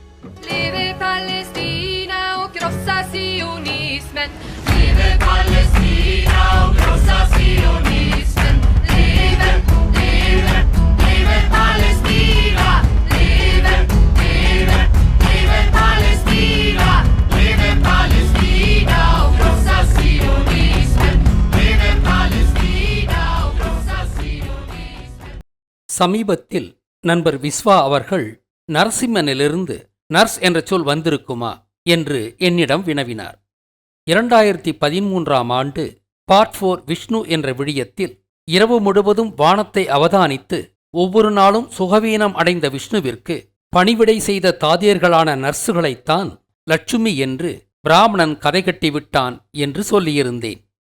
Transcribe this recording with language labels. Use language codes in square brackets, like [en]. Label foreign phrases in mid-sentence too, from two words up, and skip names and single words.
[sv] Leve Palestina och krossa sionismen. Leve Palestina och krossa sionismen. Leve, leve, leve Palestina. Leve, leve, leve Palestina. Leve Palestina och krossa sionismen. Leve Palestina och krossa sionismen. [ta] சமீபத்தில் நண்பர் விஸ்வா அவர்கள் நரசிம்மனிலிருந்து நர்ஸ் என்ற சொல் வந்திருக்குமா என்று என்னிடம் வினவினார். 2013ஆம் ஆண்டு பார்ட் 4 விஷ்ணு என்ற விழியத்தில் இரவு முழுவதும் வானத்தை அவதானித்து ஒவ்வொரு நாளும் சுகவீனம் அடைந்த விஷ்ணுவிற்கு பணிவிடை செய்த தாதியர்களான நர்சுகளைத்தான் லட்சுமி என்று பிராமணன் கதை கட்டிவிட்டான் என்று சொல்லியிருந்தேன்.